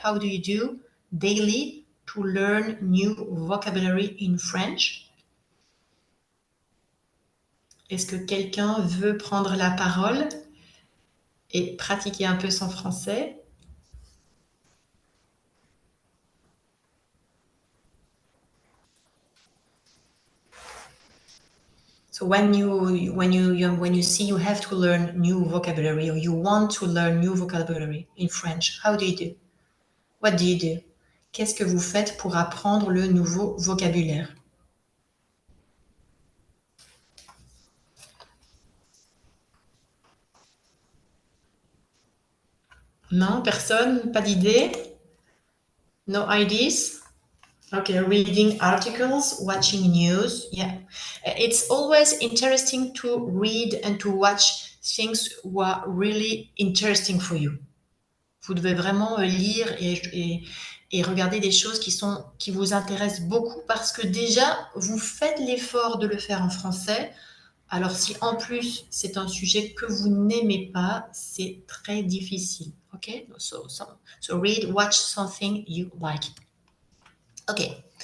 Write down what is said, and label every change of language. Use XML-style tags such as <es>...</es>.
<en>How do you do daily to learn new vocabulary in French?</en> <fr>Est-ce que quelqu'un veut prendre la parole et pratiquer un peu son français?</fr> <en>So when you see you have to learn new vocabulary or you want to learn new vocabulary in French, how do you do? What do you do?</en> <fr>Qu'est-ce que vous faites pour apprendre le nouveau vocabulaire? Non, personne? Pas d'idée?</fr> <en>No ideas? Okay, reading articles, watching news. Yeah, it's always interesting to read and to watch things who are really interesting for you.</en> <fr>Vous devez vraiment lire et regarder des choses qui vous intéressent beaucoup parce que déjà, vous faites l'effort de le faire en français. Alors si en plus, c'est un sujet que vous n'aimez pas, c'est très difficile. OK?</fr> <en>So read, watch something you like. OK.</en>